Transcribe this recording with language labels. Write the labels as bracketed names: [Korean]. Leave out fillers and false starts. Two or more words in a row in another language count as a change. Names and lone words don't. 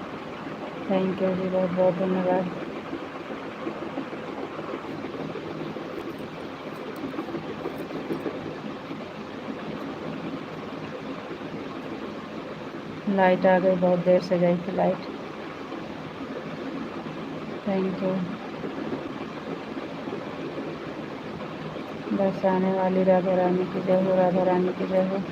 [English] thank you [Hindi] जी, बहुत बहुत धन्यवाद। लाइट आ गई, बहुत देर से गई थी लाइट। [English] thank you. [Hindi] बस आने वाली राधा रानी की जय हो, राधा रानी की जय हो।